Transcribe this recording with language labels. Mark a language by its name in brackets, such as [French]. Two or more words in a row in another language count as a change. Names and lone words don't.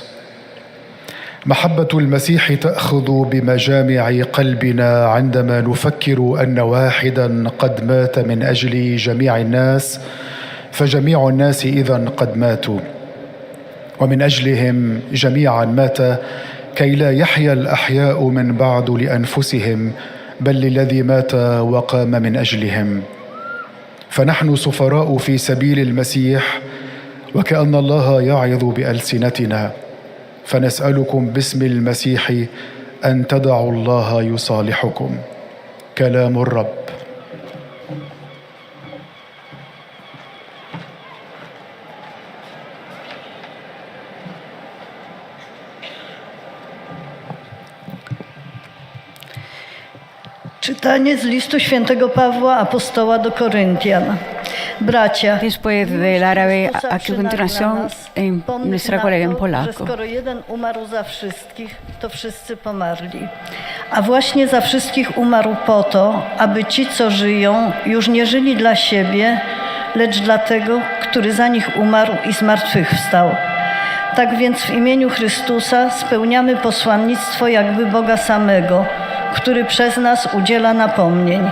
[Arabic] محبة المسيح تأخذ بمجامع قلبنا عندما نفكر أن واحدا قد مات من أجل جميع الناس، فجميع الناس إذن قد ماتوا، ومن أجلهم جميعا مات، كي لا يحيا الأحياء من بعد لأنفسهم، بل للذي مات وقام من أجلهم. فنحن سفراء في سبيل المسيح، وكأن الله يعظ بألسنتنا، فنسألكم باسم المسيح أن تدعوا الله يصالحكم. كلام الرب. [Polish] Czytanie z listu świętego Pawła Apostoła do Koryntian. Bracia, [Spanish] Después del árabe, a continuación en nuestra colega en [Polish] że [Spanish] polaco. [Polish] skoro jeden umarł za wszystkich, to wszyscy pomarli. A właśnie za wszystkich umarł po to, aby ci, co żyją, już nie żyli dla siebie, lecz dla tego, który za nich umarł i zmartwychwstał. Tak więc w imieniu Chrystusa spełniamy posłannictwo jakby Boga samego, który przez nas udziela napomnień.